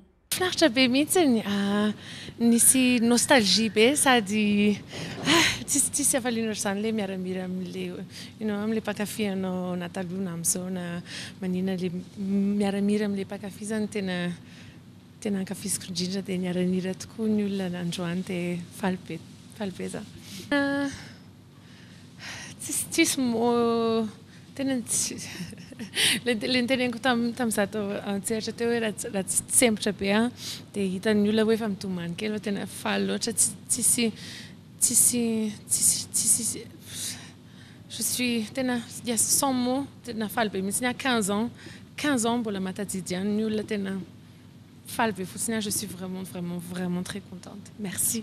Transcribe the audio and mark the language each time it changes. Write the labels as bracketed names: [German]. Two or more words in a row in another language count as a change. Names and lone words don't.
[Malagasy] Finaritra be mihitsy nisy nostalgie be sady tsisy afaliana ohatr'izany le miaramira amin'le mpankafy anao nataloha amin'izao na manina le miaramira amin'le mpankafy zany tena ankafiziko indrindra dia niaranira tokoa ny olona androany dia faly be za. Tsisy mo tena le niteneniko tamin'izaho tao an-tseratra teo hoe raha tsy sempotra be dia hitan'ny olona hoe efa mitomany kely fa tena faly loatra tsisy [French] je suis [Malagasy] tena [French] sans mots [Malagasy] tena faly be mihitsy 15 ans mbola matadidy ihany ny olona tena faly be fotsiny. [French] Je suis vraiment très contente. Merci.